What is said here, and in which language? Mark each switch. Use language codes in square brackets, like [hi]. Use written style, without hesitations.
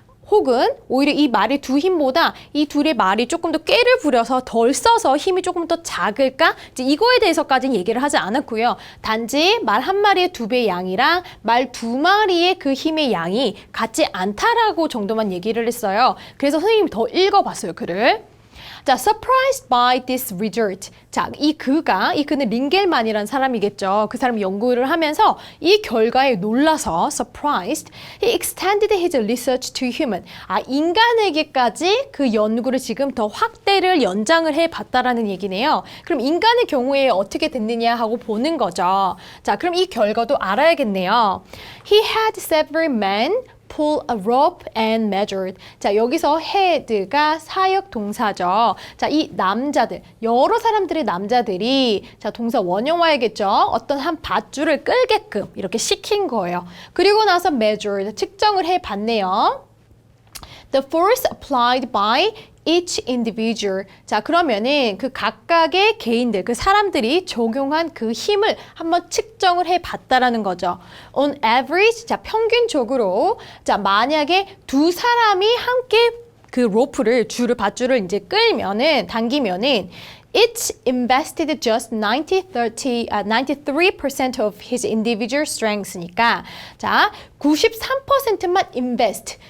[ko] 혹은 오히려 이 말의 두 힘보다 이 둘의 말이 조금 더 꾀를 부려서 덜 써서 힘이 조금 더 작을까? 이제 이거에 대해서까지는 얘기를 하지 않았고요. 단지 말 한 마리의 두 배의 양이랑 말 두 마리의 그 힘의 양이 같지 않다라고 정도만 얘기를 했어요. 그래서 선생님이 더 읽어봤어요, 글을. [en] 자, surprised by this result. [ko] 자, 이 그는 링겔만이라는 사람이겠죠. 그 사람이 연구를 하면서 이 결과에 놀라서 surprised, [en] he extended his research to human. [ko] 인간에게까지 그 연구를 지금 더 확대를 연장을 해봤다라는 얘기네요. 그럼 인간의 경우에 어떻게 됐느냐 하고 보는 거죠. 자, 그럼 이 결과도 알아야겠네요. [en] He had several men pull a rope and measured. [ko] 자, 여기서 had가 사역 동사죠. 자, 이 남자들, 여러 사람들의 남자들이 자, 동사 원형 와야겠죠. 어떤 한 밧줄을 끌게끔 이렇게 시킨 거예요. 그리고 나서 measured, 측정을 해봤네요. [en] The force applied by each individual. [ko] 자, 그러면은 그 각각의 개인들, 그 사람들이 적용한 그 힘을 한번 측정을 해봤다라는 거죠. [en] On average, [ko] 자, 평균적으로, 자, 만약에 두 사람이 함께 그 밧줄을 이제 당기면은 [en] Each invested just 93% of his individual strengths [ko] 니까 자, 93%만 invest.